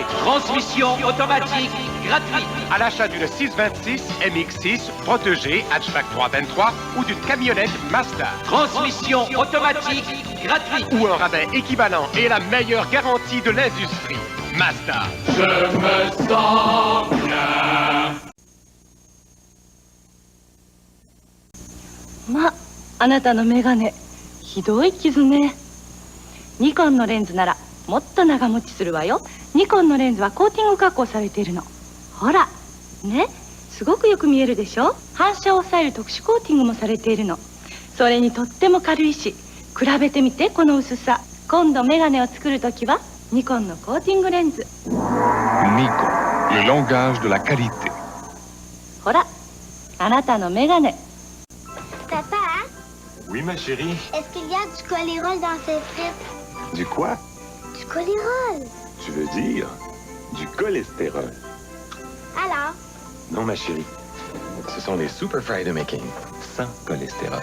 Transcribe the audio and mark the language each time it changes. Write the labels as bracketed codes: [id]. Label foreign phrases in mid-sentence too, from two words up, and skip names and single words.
[fr] Transmission automatique gratuite. À l'achat d'une 626 MX6 protégée hatchback 323 ou d'une camionnette Mazda. Transmission automatique gratuite. Ou un rabais équivalent et la meilleure garantie de l'industrie. Mazda. Je me sens bien. [ja] ま、あなたのメガネ、ひどい傷ね。ニコンのレンズならもっと長持ちするわよ。ニコンのレンズはコーティング加工されているの。ほら、ね、すごくよく見えるでしょ。反射を抑える特殊コーティングもされているの。それにとっても軽いし、比べてみてこの薄さ。今度メガネを作るときはニコンのコーティングレンズ。 [fr] Nikon, le langage de la qualité. [ja] ほら、あなたのメガネ。 [fr] Papa, Oui, ma chérie. est-ce qu'il y a du colérol dans ces frites? Du quoi? Du colérol. Tu veux dire du cholestérol? Alors? Non, ma chérie. Ce sont les Super Fry de Making, sans cholestérol.